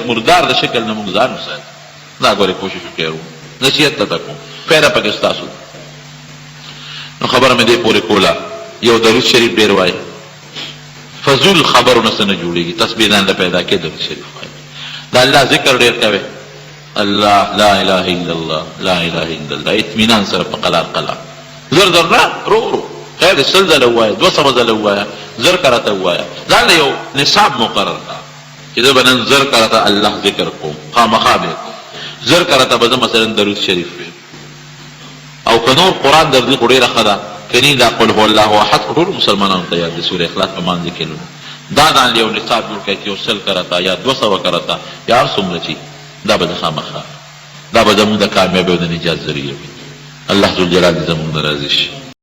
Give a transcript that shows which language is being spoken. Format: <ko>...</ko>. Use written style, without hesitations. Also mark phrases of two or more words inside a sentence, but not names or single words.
<ps>مردار د شکل نه مونږ ځان وساتو دا ګورې کوشش وکړو نصیحت ته کوم پیره پکې ستاسو نو خبره مې دې پورې کوله یو درود شریف ډېر وایي فضول خبرونه څه نه جوړېږي تسبیح ځان له پیدا کې درود شریف وایي د الله ذکر ډېر کوئ الله</ps> <ar>لا اله الا الله</ar> <ps>لا اله الا الله اطمینان سره په قلار قلار زر زر نه رو خیر سل ځله ووایه 200 ځله ووایه زر کرته ووایه ځان له یو نصاب مقرر کړه چې زه به نن زر کرته الله ذکر کوم خامخا به زر کرته به زه مثلا درود شریف ویم او که نور قرآن در دې خو ډېره ښه ده کنی دا</ps> <ar>قل هو الله احد</ar> <ps>ټول مسلمانانو ته یاد دي سورې اخلاص په مانځ کې دا ځان له یو نصاب جوړ کړئ چې یو سل کرته یا 200 کرته یا هر څومره چې دا به خامخا دا به زموږ د کامیابۍ او د نجات ذریعه وي الله ذوالجلال زموږ نه راضي شي</ps>